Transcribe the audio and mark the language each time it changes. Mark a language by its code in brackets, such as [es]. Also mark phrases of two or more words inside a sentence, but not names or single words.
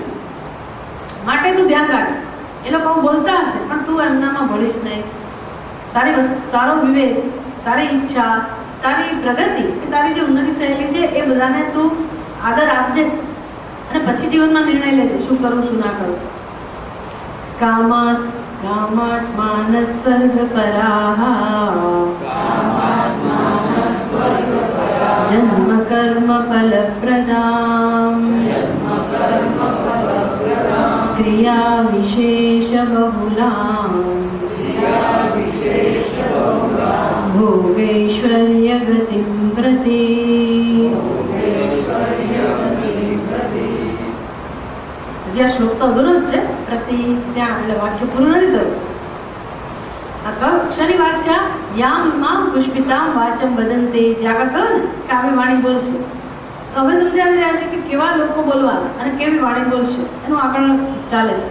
[gu] માટે તું ધ્યાન રાખ. એ લોકો બોલતા હશે પણ તું એમનામાં ભળીશ નહીં. તારો વિવેક, તારી ઈચ્છા, તારી પ્રગતિ, તારી જે ઉન્નતિ થયેલી છે એ બધાને તું આદર આપજે અને પછી જીવનમાં નિર્ણય લેજે શું કરું શું ના કરું. [sa] कामात् कामात्मानः स्वर्गपराः जन्म कर्म फलप्रदाम् क्रिया विशेष बहुलाम् भोगैश्वर्य गतिं प्रति। [gu] હજી આ શ્લોક તો અધૂરો જ છે. પ્રતિ ત્યાં એટલે વાક્ય પૂરું નથી થયું. શની વાત છે? [sa] याम इमाम पुष्पिताम वाचम बदंते. [gu] જ્યાં આગળ કહ્યું ને કે આવી વાણી બોલશે, તો હવે સમજાવી રહ્યા છે કે કેવા લોકો બોલવાના અને કેવી વાણી બોલશે એનું આગળ ચાલે છે.